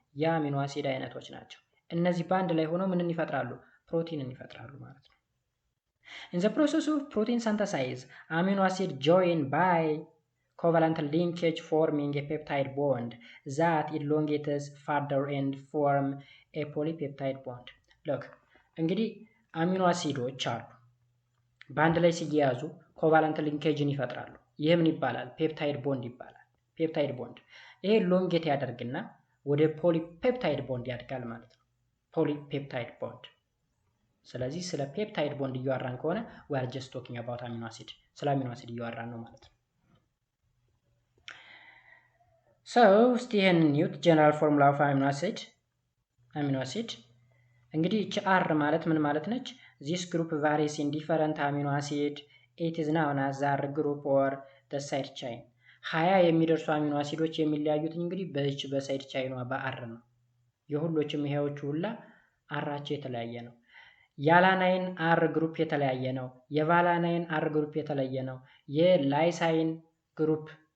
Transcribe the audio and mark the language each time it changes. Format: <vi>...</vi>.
<am>የአሚኖ አሲድ አይነቶች ናቸው። እነዚህ በአንድ ላይ ሆነው ምንን ይፈጥራሉ? ፕሮቲንን ይፈጥራሉ ማለት ነው።</am> <en>In the process of protein synthesis, amino acids join by covalent linkage forming a peptide bond that elongates further and form a polypeptide bond.</en> <am>Look, እንግዲህ አሚኖ አሲዶች አሉ በአንድ ላይ ሲያያዙ ኮቫለንት ሊንኬጅን ይፈጥራሉ። ይህ ምን ይባላል? ፔፕታይድ ቦንድ ይባላል። ፔፕታይድ ቦንድ ይሄ ሎንጌት ያደርግና ወደ ፖሊፔፕታይድ ቦንድ ያድጋል ማለት ነው። ፖሊፔፕታይድ ቦንድ። ስለዚህ ስለ ፔፕታይድ ቦንድ እያወራን ከሆነ</am> <en>we are just talking about amino acid</en> <am>ስለ አሚኖ አሲድ እያወራን ነው ማለት ነው። so እስቲ ይሄንን ኒውት ጀነራል ፎርሙላ ኦፍ አሚኖ አሲድ እንግዲህ እቺ R ማለት ምን ማለት ነች?</am> <en>this group varies in different amino acid it is known as the R group or the side chain.</en> <am>20 የሚደርሱ አሚኖ አሲዶች የሚለያዩት እንግዲህ በእቺ በሳይድ ቻይኗ በአር ነው። የሁሎችም ይሄዎቹ ሁላ አራቸው የተለያየ ነው። የአላናይን አር ግሩፕ የተለያየ ነው። የቫላናይን አር ግሩፕ የተለያየ ነው። የላይሳይን ግሩፕ</am>